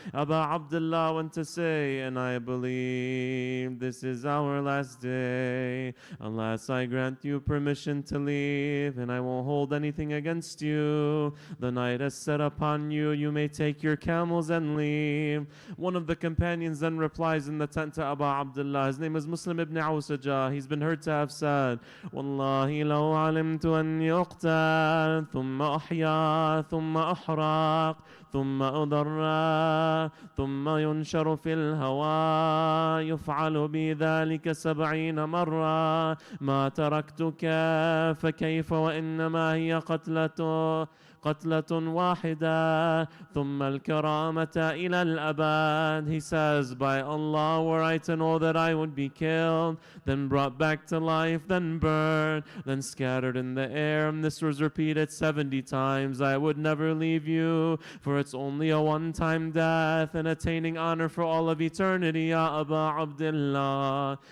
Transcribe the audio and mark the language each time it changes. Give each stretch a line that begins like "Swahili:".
English: Aba Abdullah went to say, and I believe this is our last day, unless I grant you permission to leave, and I won't hold anything against you. The night is set upon you, you may take your camels and leave. One of the companions then replies in the tent to Aba Abdullah, his name is Muslim ibn Awsaja. He's been heard to have said,
Arabic: Wallahi law alimtu anni uqtal, thumma ahya, thumma ahraq, ثم أضر ثم ينشر في الهواء يفعل بي ذلك 70 مرة ما تركتك فكيف وإنما هي قتلة واحدة ثم الكرامة إلى الأبد.
English: He says, by Allah, were I to know that I would be killed, then brought back to life, then burned, then scattered in the air, and this was repeated 70 times, I would never leave you, for it's only a one-time death and attaining honor for all of eternity, Ya Aba Abdullah.